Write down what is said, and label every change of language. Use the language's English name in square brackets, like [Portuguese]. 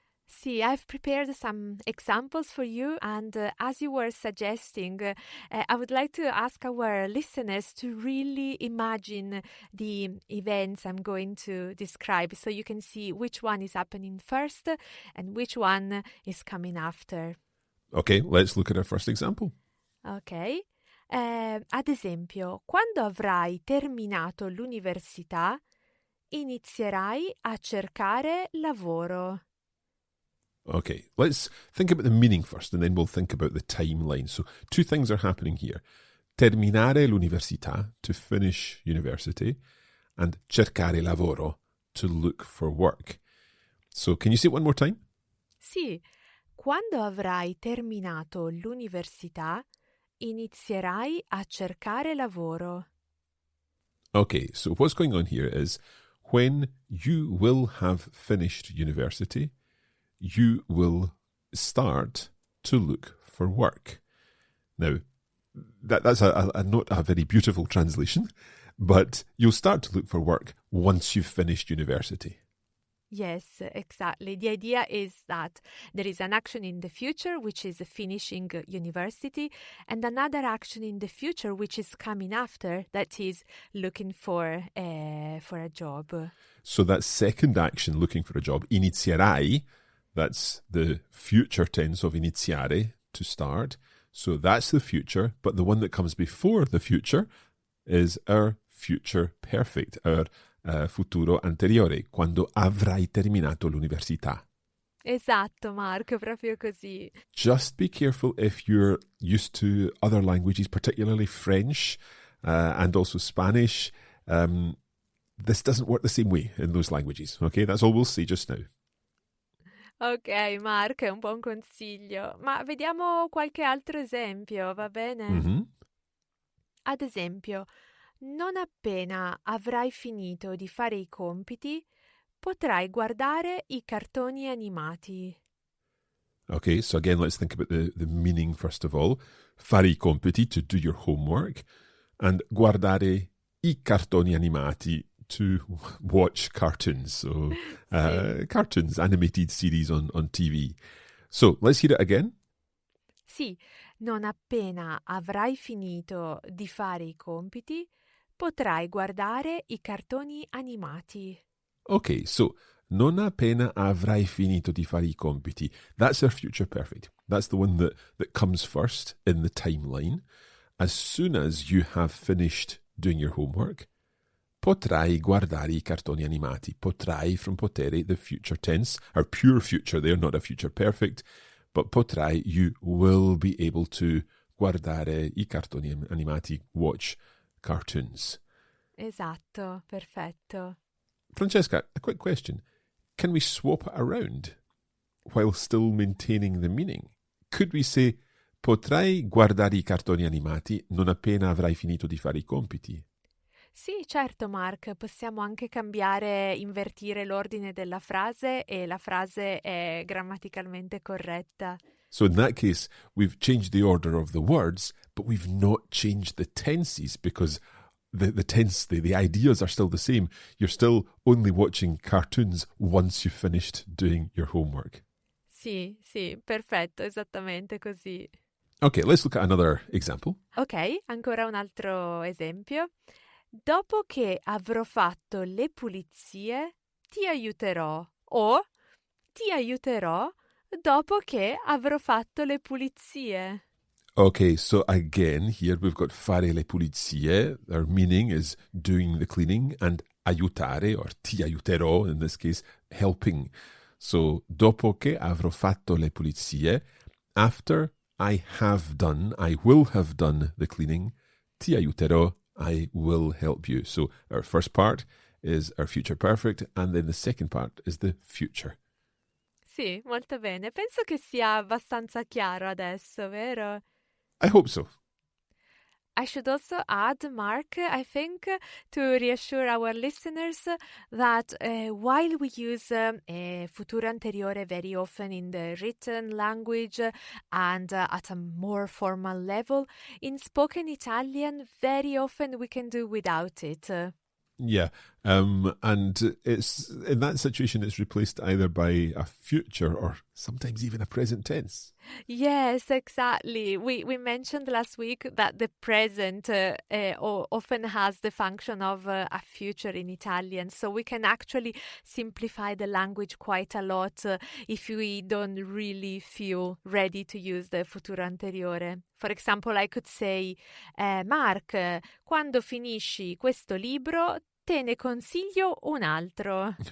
[English] See, I've prepared some examples for you, and as you were suggesting, I would like to ask our listeners to really imagine the events I'm going to describe, so you can see which one is happening first and which one is coming after. Okay, let's look at our first example. Ok. [Italian] Ad esempio, quando avrai terminato l'università, inizierai a cercare lavoro. [English] Okay, let's think about the meaning first, and then we'll think about the timeline. So two things are happening here. [Italian] Terminare l'università, [English] to finish university, and [Italian] cercare lavoro, [English] to look for work. So can you say it one more time? [Italian] Sì, quando avrai terminato l'università, inizierai a cercare lavoro. [English] Okay, so what's going on here is when you will have finished university, you will start to look for work. Now, that's not a very beautiful translation, but you'll start to look for work once you've finished university. Yes, exactly. The idea is that there is an action in the future, which is finishing university, and another action in the future, which is coming after, that is looking for a job. So that second action, looking for a job, inizierai, that's the future tense of iniziare, to start. So that's the future, but the one that comes before the future is our future perfect, our futuro anteriore, [Italian] quando avrai terminato l'università. Esatto, Marco, proprio così. [English] Just be careful if you're used to other languages, particularly French and also Spanish. This doesn't work the same way in those languages, okay? That's all we'll say just now. [Italian] Ok, Marco, è un buon consiglio. Ma vediamo qualche altro esempio, va bene? Mm-hmm. Ad esempio, non appena avrai finito di fare i compiti, potrai guardare i cartoni animati. [English] Okay, so again, let's think about the meaning first of all. [Italian] Fare i compiti, [English] to do your homework, and [Italian] guardare i cartoni animati, [English] to watch cartoons. So, cartoons, animated series on TV. So, let's hear it again. [Italian] Sì, non appena avrai finito di fare i compiti, potrai guardare i cartoni animati. [English] Okay, so [Italian] non appena avrai finito di fare i compiti. [English] That's our future perfect. That's the one that comes first in the timeline. As soon as you have finished doing your homework, [Italian] potrai guardare i cartoni animati. [English] Potrai from potere, the future tense, our pure future there, not a future perfect, but potrai, you will be able to [Italian] guardare i cartoni animati, [English] watch cartoons. [Italian] Esatto, perfetto. [English] Francesca, a quick question. Can we swap it around while still maintaining the meaning? Could we say, [Italian] potrai guardare i cartoni animati non appena avrai finito di fare i compiti? Sì, certo, Mark, possiamo anche cambiare, invertire l'ordine della frase e la frase è grammaticalmente corretta. [English] So in that case, we've changed the order of the words, but we've not changed the tenses because the tense, the ideas are still the same. You're still only watching cartoons once you've finished doing your homework. [Italian] Sì, perfetto, esattamente così. [English] Okay, let's look at another example. [Italian] Ok, ancora un altro esempio. Dopo che avrò fatto le pulizie, ti aiuterò. O ti aiuterò dopo che avrò fatto le pulizie. [English] Okay, so again, here we've got [Italian] fare le pulizie. [English] Our meaning is doing the cleaning, and aiutare, or [Italian] ti aiuterò, [English] in this case, helping. So, [Italian] dopo che avrò fatto le pulizie, [English] after I have done, I will have done the cleaning, [Italian] ti aiuterò, [English] I will help you. So, our first part is our future perfect, and then the second part is the future. [Italian] Sì, molto bene. Penso che sia abbastanza chiaro adesso, vero? [English] I hope so. I should also add, Mark, I think, to reassure our listeners that while we use futuro anteriore very often in the written language and at a more formal level, in spoken Italian, very often we can do without it. Yeah, and it's in that situation it's replaced either by a future or sometimes even a present tense. Yes, exactly. We mentioned last week that the present often has the function of a future in Italian, so we can actually simplify the language quite a lot if we don't really feel ready to use the futuro anteriore. For example, I could say, Mark, [Italian] quando finisci questo libro, te ne consiglio un altro.